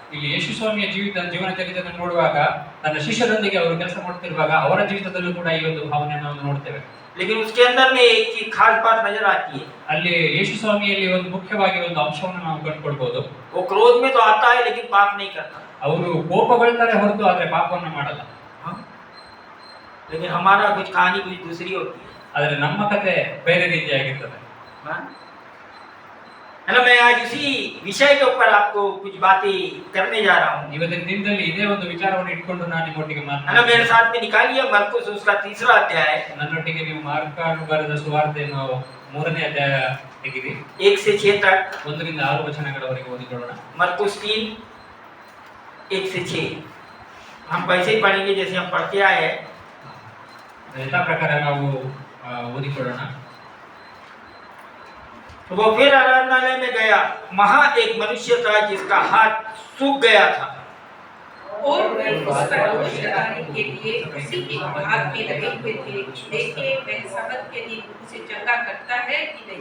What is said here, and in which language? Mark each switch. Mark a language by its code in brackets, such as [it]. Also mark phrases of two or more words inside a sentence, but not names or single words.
[kn] ಇಲ್ಲಿ ಯೇಸು ಸ್ವಾಮಿಯ ಜೀವನ ಚರಿತ್ರೆಯನ್ನು ನೋಡುವಾಗ, ತನ್ನ ಶಿಷ್ಯರೊಂದಿಗೆ ಅವರು ಕೆಲಸ ಮಾಡುತ್ತಿರುವಾಗ ಅವರ ಜೀವಿತದಲ್ಲೂ ಕೂಡ ಈ ಒಂದು ಭಾವನೆಯನ್ನು ನಾವು ನೋಡ್ತೇವೆ। [hi] लेकिन उसके अंदर में एक चीज खास बात नजर आती है, [kn] ಅಲ್ಲಿ ಯೇಸು ಸ್ವಾಮಿಯಲ್ಲಿ ಒಂದು ಮುಖ್ಯವಾಗಿ ಒಂದು ಅಂಶವನ್ನು ನಾವು ಕಂಡುಕೊಳ್ಬಹುದು, [hi] वो क्रोध में तो आता है लेकिन पाप नहीं करता। [kn] ಅವರು ಕೋಪಗೊಳ್ತಾರೆ ಹೊರತು ಆದ್ರೆ ಪಾಪವನ್ನು ಮಾಡಲ್ಲ। [hi] हाँ? लेकिन हमारा कुछ कहानी कुछ दूसरी होती है। [kn] ಆದ್ರೆ ನಮ್ಮ ಕತೆ ಬೇರೆ ರೀತಿಯಾಗಿರ್ತದೆ। [hi] हाँ? है ना, मैं आज इसी विषय के ऊपर आपको कुछ बातें करने जा रहा हूँ। [kn] ಇವತ್ತಿನ ದಿನದಲ್ಲಿ ಇದೇ ಒಂದು ವಿಚಾರವನ್ನು ಇಟ್ಕೊಂಡು ನಾನು ನಿಮ್ಮೊಟ್ಟಿಗೆ [hi] है ना, मेरे [kn] ಮಾತನಾಡ್ತೀನಿ। [hi] साथ में निकालिए मरकुस उसका 3रा अध्याय, [kn] ನನ್ನೊಟ್ಟಿಗೆ ನೀವು ಮಾರ್ಕನು ಬರೆದ ಸುವಾರ್ತೆಯನ್ನು 3ನೇ ಅಧ್ಯಾಯ ತೆಗೆದಿ [hi] 1 से 6 तक। [kn] 1 ರಿಂದ 6 ವಚನಗಳವರೆಗೆ ಓದಿಕೊಳ್ಳೋಣ। [hi] मरकुस 3 1 से 6 हम वैसे ही पढ़ेंगे जैसे हम पढ़ते आए हैं। [kn] ಯಥಾ ಪ್ರಕಾರ ನಾವು ಓದಿಕೊಳ್ಳೋಣ। [hi] तो वो फिर आराधनालय में गया, वहां एक मनुष्य था जिसका हाथ सूख गया था। और वे उसका दोष लगाने के लिए उसी के हाथ में लगे हुए थे, देखे वह सबत के दिन उसे चंगा करता है कि नहीं।